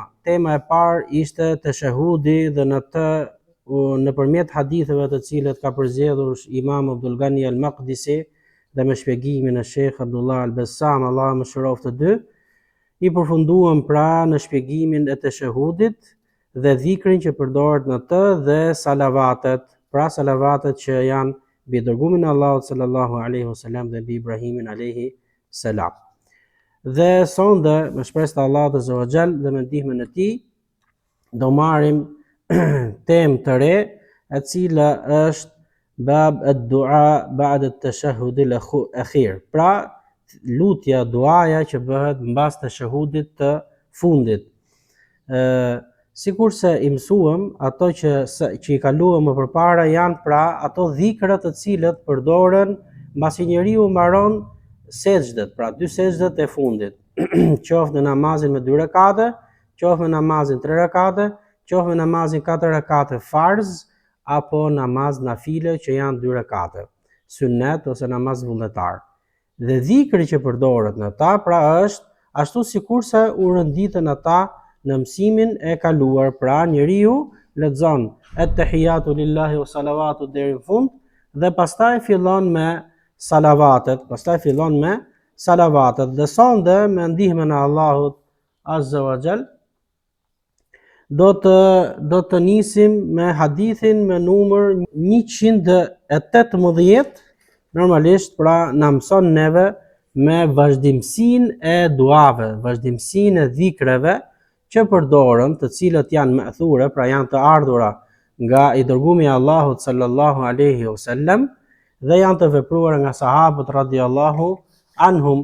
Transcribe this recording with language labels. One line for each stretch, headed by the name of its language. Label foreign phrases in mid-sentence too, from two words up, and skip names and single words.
Albanian: Tema e parë ishte teshahudi dhe nëpërmjet haditheve të cilët ka përzgjedhur Imam Abdul Ghani al-Maqdisi dhe me shpjegimin e Sheikh Abdullah al-Bassam, Allah më shëroft të dy, i përfunduam pra në shpjegimin e teshahudit dhe dhikrin që përdoret në të dhe salavatet, pra salavatet që janë mbi dërgumin e Allahut
Arabic: صلى الله عليه وسلم
Albanian: dhe mbi Ibrahimin
Arabic: عليه السلام.
Albanian: Dhe sonde me shpresë të Allahut
Arabic: عز وجل
Albanian: dhe me ndihmën e tij do marrim temë të re, e cila është
Arabic: باب الدعاء بعد التشهد الأخير.
Albanian: Pra lutja, duaja që bëhet mbas tashahudit të fundit. Sikurse i mësuam, ato që i kaluam më përpara janë pra ato dhikrat të cilët përdoren mbasi njeriu mbaron sejdët, pra dy sejdët e fundit, qoftë në namazin me 2 rekate, qoftë në namazin 3 rekate, qoftë në namazin 4 rekate farz, apo namaz nafile që janë 2 rekate, sunnet ose namaz vullnetar. Dhe dhikri që përdoret në ta pra është ashtu sikurse u rënditën ata në mësimin e kaluar, pra njeriu lexon
Arabic: التحيات لله والصلوات
Albanian: deri në fund dhe pastaj fillon me salavatet, dhe sonde me ndihmën e Allahut
Arabic: عز وجل
Albanian: do të nisim me hadithin me numër 118, normalisht pra na mëson neve me vazhdimsinë e duave, vazhdimsinë e dhikreve që përdoren, të cilët janë ma'thura, pra janë të ardhura nga i dërgumi i Allahut
Arabic: صلى الله عليه وسلم
Albanian: dhe janë të vepruara nga sahabët
Arabic: رضي الله عنهم.